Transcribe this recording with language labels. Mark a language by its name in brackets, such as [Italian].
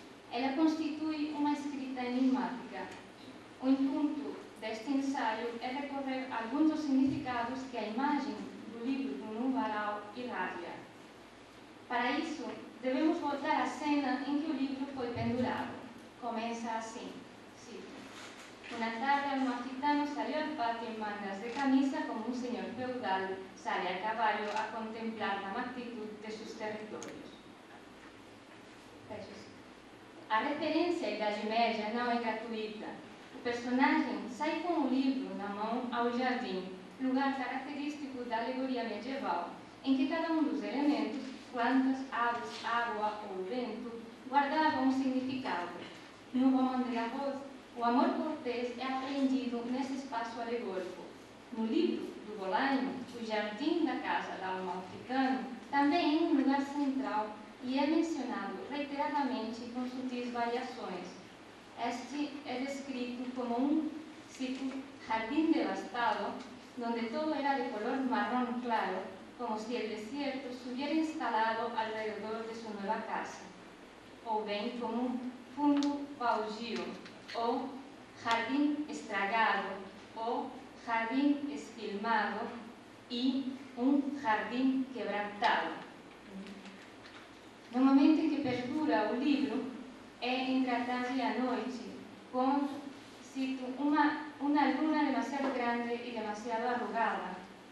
[Portuguese] Ela constitui uma escrita enigmática. O intuito deste ensaio é recorrer a alguns dos significados que a imagem do livro no varal irradia. Para isso, devemos voltar à cena em que o livro foi pendurado. Começa assim, cito: [Spanish] Una tarde Amalfitano salió al patio en mangas de camisa como un señor feudal sale a caballo a contemplar la magnitud de sus territórios. [Portuguese] A referência à Idade Média não é gratuita. O personagem sai com o livro na mão ao jardim, lugar característico da alegoria medieval, em que cada um dos elementos, plantas, aves, água ou vento, guardava um significado. No Roman de Garros, o amor cortês é apreendido nesse espaço alegórico. No livro do Bolaño, o jardim da casa da Amalfitano também é um lugar central e é mencionado reiteradamente com sutis variações. Este é descrito como um, cito, [Spanish] jardín devastado, donde todo era de color marrón claro, como si el desierto se hubiera instalado alrededor de su nueva casa. [Portuguese] Ou bem como fundo baldio, ou jardim estragado, ou jardim esquilmado e jardim quebrantado. No momento em que perdura o livro, é entre a tarde e a noite, com, cito, uma [Spanish] luna demasiado grande e demasiado arrugada.